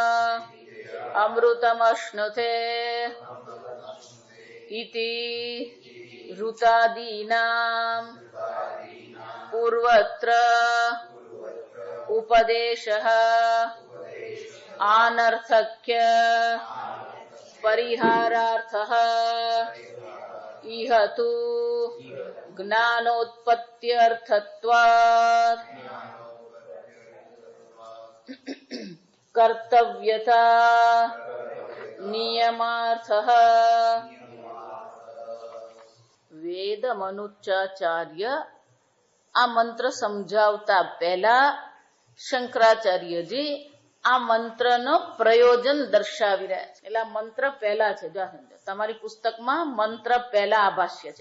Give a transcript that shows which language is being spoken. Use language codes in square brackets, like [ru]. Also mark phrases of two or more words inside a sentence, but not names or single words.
[sa] अमृतमश्नुते इति ऋतादीनां पूर्वत्र उपदेशः आनर्थक्य परिहारार्थः इह तु ज्ञानोत्पत्त्यर्थत्वात् कर्तव्यता नियमार्थः [gu] વેદ મનુચાચાર્ય આ મંત્ર સમજાવતા પહેલા શંકરાચાર્યજી આ મંત્રનો પ્રયોજન દર્શાવી રહ્યા છે. એટલે મંત્ર પહેલા છે. જો સમજો, તમારી પુસ્તકમાં મંત્ર પહેલા આ ભાષ્ય છે.